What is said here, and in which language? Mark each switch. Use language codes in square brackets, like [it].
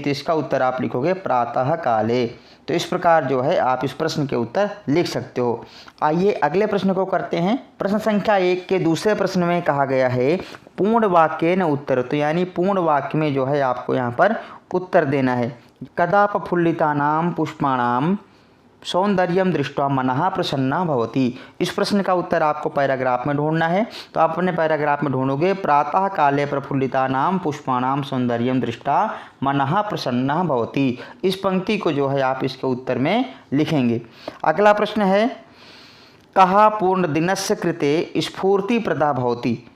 [hi] तो इसका उत्तर आप लिखोगे [sa] प्रातः काले। [hi] तो इस प्रकार जो है आप इस प्रश्न के उत्तर लिख सकते हो। आइए अगले प्रश्न को करते हैं। प्रश्न संख्या 1 के दूसरे प्रश्न में कहा गया है [sa] पूर्ण वाक्य न उत्तर। [hi] तो यानी पूर्ण वाक्य में जो है आपको यहाँ पर उत्तर देना है। [sa] कदा प्रफुल्लितानां पुष्पाणां सौंदर्यम दृष्ट्वा मनः प्रसन्ना भवति। [hi] इस प्रश्न का उत्तर आपको पैराग्राफ में ढूंढना है। तो आप अपने पैराग्राफ में ढूंढोगे [sa] प्रातः काले प्रफुल्लितानां पुष्पाणां सौंदर्यम दृष्ट्वा मनः प्रसन्ना भवति। [hi] इस पंक्ति को जो है आप इसके उत्तर में लिखेंगे। अगला प्रश्न है [sa] कः पूर्ण दिनस्य कृते स्फूर्ति प्रदा भवति।